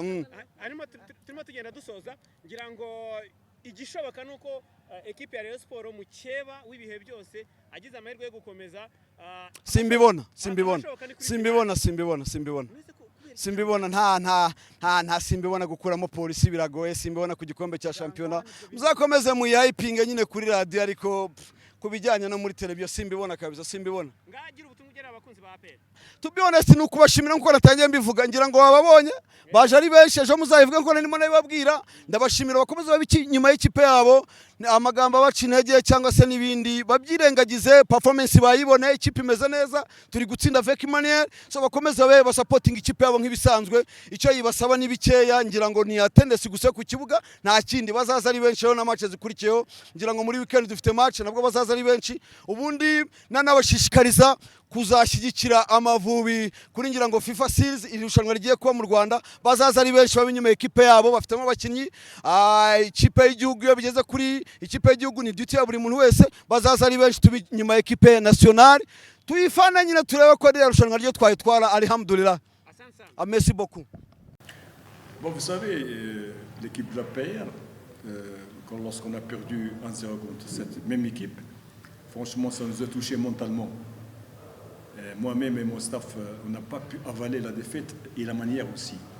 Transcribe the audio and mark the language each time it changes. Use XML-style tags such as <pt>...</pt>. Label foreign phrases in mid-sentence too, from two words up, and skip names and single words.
<rw>Arimo turimo tugenda dusoza, ngira ngo igishoboka nuko equipe ya Rayon Sport mu cyeba w'ibihe byose agize amahirwe yo gukomeza. Simbibona. simbibona nta simbibona gukuramo polisi biragoye, simbibona ku gikombe cya shampiyona. Muzakomeze muyayipinge nyine kuri radio, ariko ku bijyanye no muri televiziyo simbibona kabisa, simbibona. ngagira ubutumwa ugera abakunzi ba APR.</rw> <en>To be honest,</en> <rw>ni ukubashimira nkuko natangiye mbivuga, ngira ngo bababonye baje ari benshi, ejo muzayivuga ko ndimo nabibabwira. Ndabashimira bakomeze babiki nyuma y'ikipe yabo, amagambo abaca intege cyangwa se n'ibindi babyirengagize. Performance bayibone, ikipe imeze neza, turi gutsinda</rw> <fr>avec manière,</fr> <rw>so bakomeze babe basupporting ikipe yabo nk'ibisanzwe. Icyo yibasaba ni bikeya, ngira ngo ni attendance gusa ku kibuga, nta kindi. Bazaza ari benshi na match zikurikiyeho, ngira ngo muri weekend dufite match nabwo bazaza ari benshi. Ubundi nanabashishikariza kuzashyigikira Amavubi kuri, ngira ngo FIFA Series irushanwa rigiye kuba mu Rwanda. Bazaza ari benshi babinyuma ekipe yabo, bafitemo abakinnyi. Ikipe y'igihugu iyo bigeze kuri ikipe y'igihugu ni duty ya buri muntu wese. Bazaza ari benshi tubinyuma</rw> <fr>ekipe nationale,</fr> <rw>tuyifana nyine turebe ko ari irushanwa ryo twayitwara.</rw> <fr>Alhamdulillah, merci beaucoup. Bon, vous savez, l'équipe de la PR, lorsqu'on a perdu 1-0 contre cette même équipe, franchement, ça nous a touché mentalement. Moi-même et mon staff, on n'a pas pu avaler la défaite et la manière aussi.</fr>